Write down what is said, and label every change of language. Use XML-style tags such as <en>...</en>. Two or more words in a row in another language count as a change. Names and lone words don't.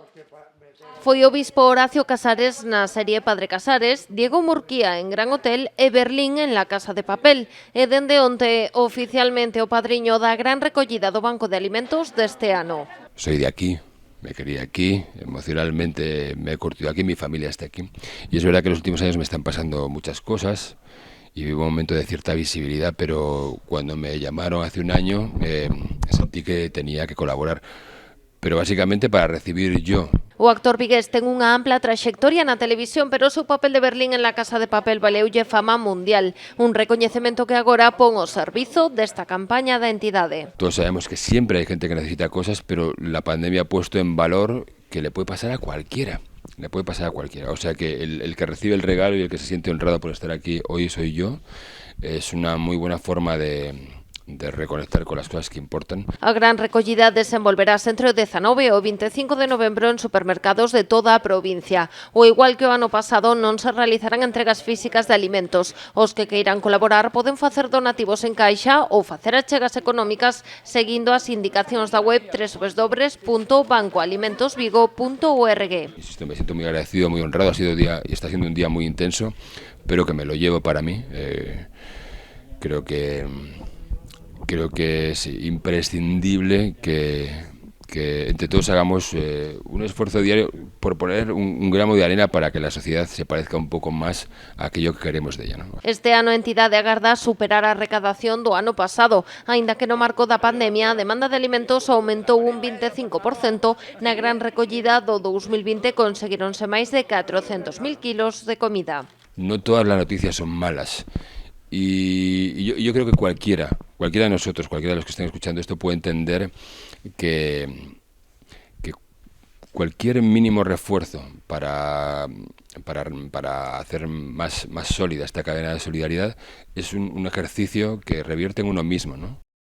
<gl>Foi obispo Horacio Casares na serie Padre Casares, Diego Murquía en Gran Hotel e Berlín en La Casa de Papel. E dende onte, oficialmente o padriño da gran recollida do Banco de Alimentos deste ano.</gl> <es>Soy de aquí, me quería aquí, emocionalmente me he curtido aquí, mi familia está aquí. Y es verdad que en los últimos años me están pasando muchas cosas y vivo un momento de cierta visibilidad, pero cuando me llamaron hace un año sentí que tenía que colaborar, pero básicamente para recibir yo.</es> <gl>O actor vigués ten unha ampla traxectoria na televisión, pero o seu papel de Berlín en La Casa de Papel valeulle fama mundial, un recoñecemento que agora pon ao servizo desta campaña da entidade.</gl> <es>Todos sabemos que siempre hay gente que necesita cosas, pero la pandemia ha puesto en valor que le puede pasar a cualquiera. Le puede pasar a cualquiera. O sea que el que recibe el regalo y el que se siente honrado por estar aquí hoy soy yo, es una muy buena forma de reconectar con las cosas que importan.</es> <gl>A gran recollida desenvolverase entre o 19 e o 25 de novembro en supermercados de toda a provincia. O igual que o ano pasado, non se realizarán entregas físicas de alimentos. Os que queiran colaborar poden facer donativos en caixa ou facer achegas económicas seguindo as indicacións da web www.bancoalimentosvigo.org.</gl> <es>Insisto, me siento muy agradecido, muy honrado. Ha sido día y está siendo un día muy intenso, pero que me lo llevo para mí. Creo que es imprescindible que entre todos hagamos un esfuerzo diario por poner un gramo de arena para que la sociedad se parezca un poco más a aquello que queremos de ella, ¿no?</es> <gl>Este ano a entidade agarda superar a recadación do ano pasado, aínda que no marco da pandemia a demanda de alimentos aumentou un 25%, na gran recollida do 2020 conseguironse máis de 400.000 kilos de comida.</gl> <es>No todas las noticias son malas. Y yo creo que cualquiera de nosotros, cualquiera de los que estén escuchando esto puede entender que cualquier mínimo refuerzo para hacer más sólida esta cadena de solidaridad es un ejercicio que revierte en uno mismo, ¿no?</es>